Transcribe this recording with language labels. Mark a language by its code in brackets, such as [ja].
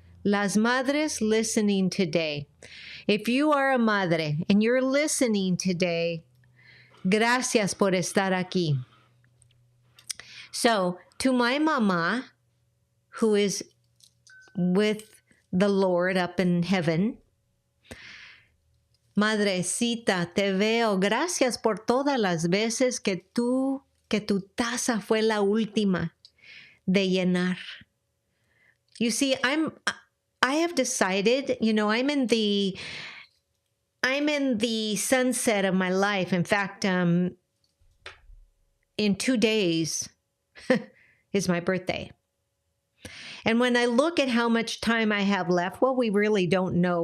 [es] Las madres [en] listening today. If you are a madre and you're listening today, [es] gracias por estar aquí. [en] So, to my mama, who is with the Lord up in heaven. [es] Madrecita, te veo. Gracias por todas las veces que tu taza fue la última de llenar. [en] You see, I have decided, you know, I'm in the sunset of my life. In fact, in 2 days is my birthday. And when I look at how much time I have left, well, we really don't know.